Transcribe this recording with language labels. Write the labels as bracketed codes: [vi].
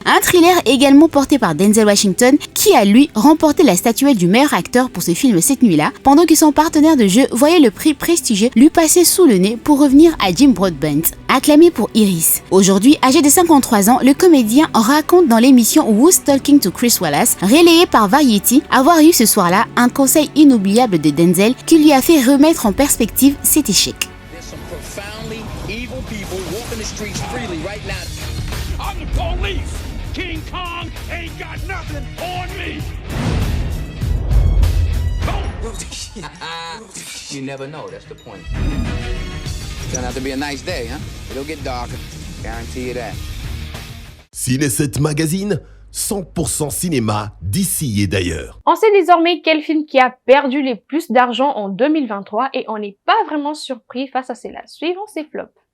[fr] Un thriller également porté par Denzel Washington qui a lui remporté la statuette du meilleur acteur pour ce film cette nuit-là, pendant que son partenaire de jeu voyait le prix prestigieux lui passer sous le nez pour revenir à Jim Broadbent, acclamé pour Iris. Aujourd'hui, âgé de 53 ans, le comédien raconte dans l'émission Who's Talking to Chris Wallace, relayée par Variety, avoir eu ce soir-là un conseil inoubliable de Denzel qui lui a fait remettre en perspective cet échec. [en] There's some profoundly evil people walking the streets freely right now. I'm the police. King Kong ain't got nothing on me. You never know, that's the point. It's gonna have to be a nice day, huh? It'll get darker. Guarantee you that. [fr] Ciné7 Magazine, 100% cinéma d'ici et d'ailleurs. On sait désormais quel film qui a perdu le plus d'argent en 2023 et on n'est pas vraiment surpris face à cela. Suivons ces flops.